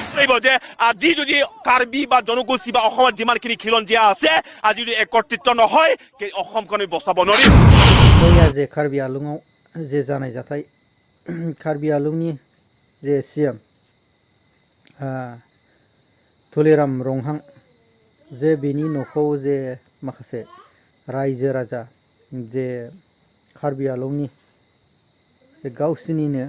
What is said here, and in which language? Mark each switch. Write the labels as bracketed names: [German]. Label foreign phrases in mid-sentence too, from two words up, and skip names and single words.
[Assamese] লাগিব যে আজি যদি কাৰ্বি বা জনগোষ্ঠী বা অসমত যিমানখিনি খিলঞ্জীয়া আছে আজি যদি একত্ৰিত নহয় অসমখন আমি বচাব নোৱাৰিম [Bodo] मैया जे कार्बि आलुङाव जे जानाय जाथाय कार्बि आलुंनि जे सिएम तुलिराम रंहां जे बिनि न'खौ जे माखासे रायजो राजा जे कार्बि आलंनि गावसिनिनो